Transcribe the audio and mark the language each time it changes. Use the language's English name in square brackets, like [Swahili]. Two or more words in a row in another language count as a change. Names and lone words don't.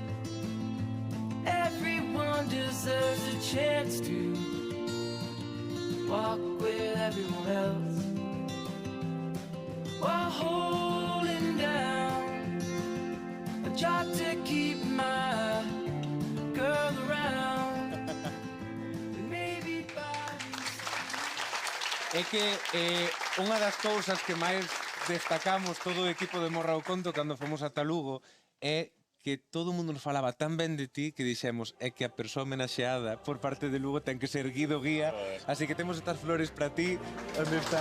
[English] Everyone deserves a chance to walk with everyone else while holding down a job to keep my girl around. Maybe [Galician] É que unha das cousas que máis destacamos todo o equipo de Morra o Conto cando fomos ata Lugo é que todo o mundo nos falaba tan ben de ti que dixemos é que a persoa homenaxeada por parte de Lugo ten que ser Guido Guía, así que temos estas flores para ti, onde está.